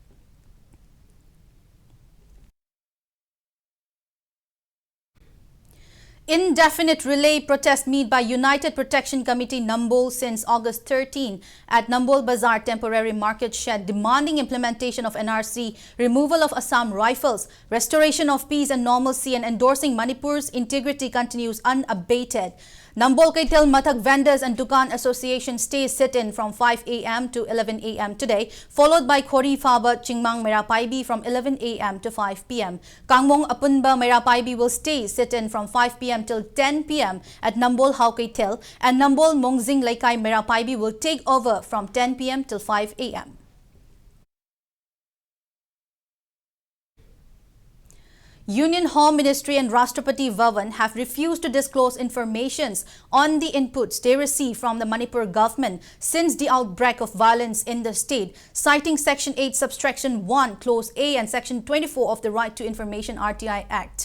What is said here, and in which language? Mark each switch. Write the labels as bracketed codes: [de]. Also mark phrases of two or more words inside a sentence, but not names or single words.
[en] Indefinite relay protest meet by United Protection Committee Nambol since August 13 at Nambol Bazaar temporary market shed, demanding implementation of NRC, removal of Assam rifles, restoration of peace and normalcy, and endorsing Manipur's integrity continues unabated. Nambol Kaitel Mathak Vendors and Dukan Association stays sit-in from 5 a.m. to 11 a.m. today, followed by Khori Faba Chingmang Merapaibi from 11 a.m. to 5 p.m. Kangmong Apunba Merapaibi will stay sit-in from 5 p.m. till 10 p.m. at Nambol Hau Kaitel, and Nambol Mongzing Laikai Merapaibi will take over from 10 p.m. till 5 a.m. Union Home Ministry and Rashtrapati Bhavan have refused to disclose informations on the inputs they received from the Manipur government since the outbreak of violence in the state, citing Section 8, Subsection 1, Clause A and Section 24 of the Right to Information RTI Act.